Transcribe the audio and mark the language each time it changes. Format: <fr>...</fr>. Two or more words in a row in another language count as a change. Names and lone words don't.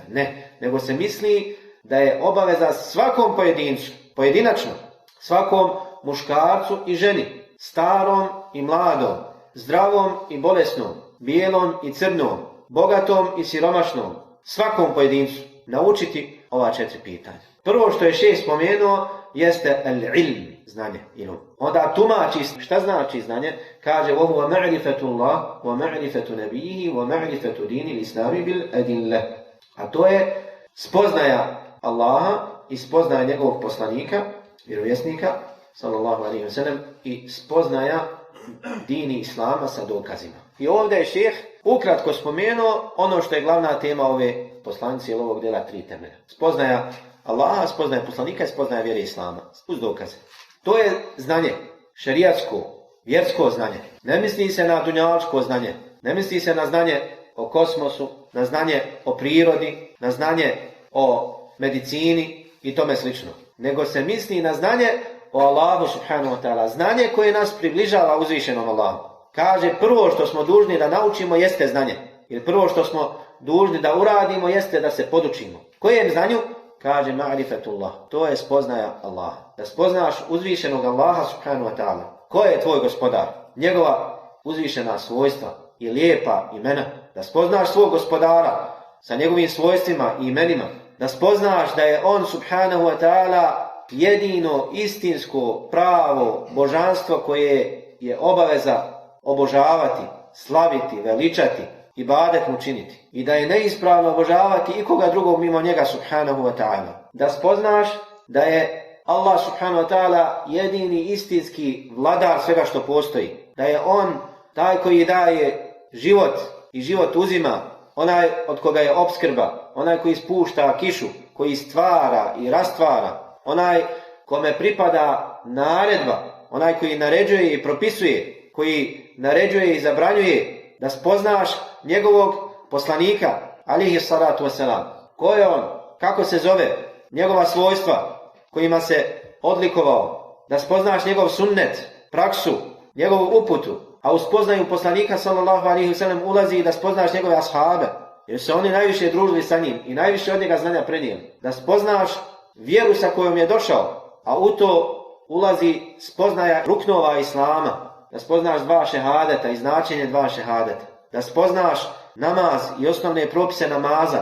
<bs>Ne, nego se misli da je obaveza svakom pojedincu, pojedinačno, svakom muškarcu i ženi, starom i mladom, zdravom i bolesnom, bijelom i crnom, bogatom i siromašnom, svakom pojedincu naučiti ova 4 pitanja. Prvo što je šejh spomenuo jeste al-ilm, znanje, ilum. Onda tumači šta znači znanje, kaže</bs> <ar>وَهُوَ مَعْرِفَةُ اللَّهِ وَمَعْرِفَةُ نَبِيهِ وَمَعْرِفَةُ دِينِ الْإِسْلَامِ بِالْأَدِلَّةِ.</ar> <bs>A to je spoznaja Allaha i spoznaja njegovog poslanika, vjerovjesnika,</bs> <ar>صلى الله عليه وسلم,</ar> <bs>i spoznaja dini islama sa dokazima. I ovdje je šejh ukratko spomenuo ono što je glavna tema ove poslanice ili ovog djela 3 temelja. Spoznaja Allaha, spoznaja poslanika i spoznaja vjere islama. Uz dokaze. To je znanje, šerijatsko, vjersko znanje. Ne misli se na dunjaličko znanje. Ne misli se na znanje o kosmosu, na znanje o prirodi, na znanje o medicini i tome slično. Nego se misli na znanje o Allahu</bs> <ar>سبحانه وتعالى.</ar> <bs>Znanje koje nas približava uzvišenom Allahu. Kaže, prvo što smo dužni da naučimo jeste znanje. Jer prvo što smo dužni da uradimo jeste da se podučimo. Kojem znanju? Kaže, ma'rifatullah. To je spoznaja Allaha. Da spoznaš uzvišenog Allaha</bs> <ar>سبحانه وتعالى.</ar> <bs>Ko je tvoj gospodar? Njegova uzvišena svojstva i lijepa imena. Da spoznaš svog gospodara sa njegovim svojstvima i imenima. Da spoznaš da je on</bs> <ar>سبحانه وتعالى</ar> <bs>jedino istinsko pravo božanstvo koje je obaveza obožavati, slaviti, veličati, ibadet mu činiti. I da je neispravno obožavati ikoga drugog mimo njega</bs> <ar>سبحانه وتعالى.</ar> <bs>Da spoznaš da je Allah</bs> <ar>سبحانه وتعالى</ar> <bs>jedini istinski vladar svega što postoji. Da je on taj koji daje život i život uzima, onaj od koga je opskrba, onaj koji spušta kišu, koji stvara i rastvara, onaj kome pripada naredba, onaj koji naređuje i propisuje, koji naređuje i zabranjuje, da spoznaš njegovog poslanika,</bs> <ar>عليه الصلاة والسلام.</ar> <bs>Ko je on? Kako se zove? Njegova svojstva kojima se odlikovao. Da spoznaš njegov sunnet, praksu, njegovu uputu. A u spoznaju poslanika</bs> <ar>صلى الله عليه وسلم</ar> <bs>ulazi i da spoznaš njegove ashabe. Jer se oni najviše družili sa njim i najviše od njega znanja prenijeli. Da spoznaš vjeru sa kojom je došao, a u to ulazi spoznaja ruknova islama. Da spoznaš 2 šehadeta i značenje 2 šehadeta. Da spoznaš namaz i osnovne propise namaza.</bs>